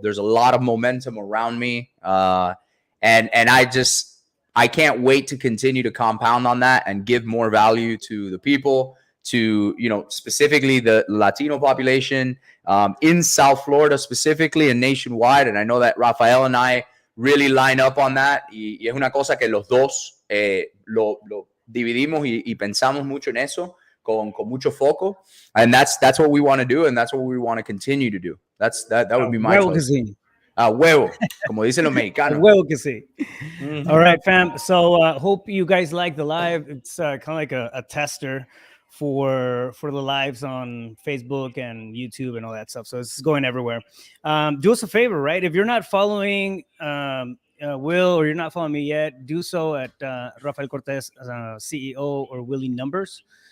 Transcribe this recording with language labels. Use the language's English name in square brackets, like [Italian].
[English] There's a lot of momentum around me. And I can't wait to continue to compound on that and give more value to the people, to, specifically the Latino population in South Florida specifically and nationwide. And I know that Rafael and I really line up on that. [Spanish] Y es una cosa que los dos lo dividimos y pensamos mucho en eso con mucho foco. [English] And that's what we want to do. And that's what we want to continue to do. That would be my choice. [Spanish] Huevo, como dicen los mexicanos. Huevo que sí. [English] All right, fam. So hope you guys like the live. It's kind of like a tester for the lives on Facebook and YouTube and all that stuff. So it's going everywhere. Do us a favor, right? If you're not following Will, or you're not following me yet, do so at Rafael Cortez CEO or Willie Numbers.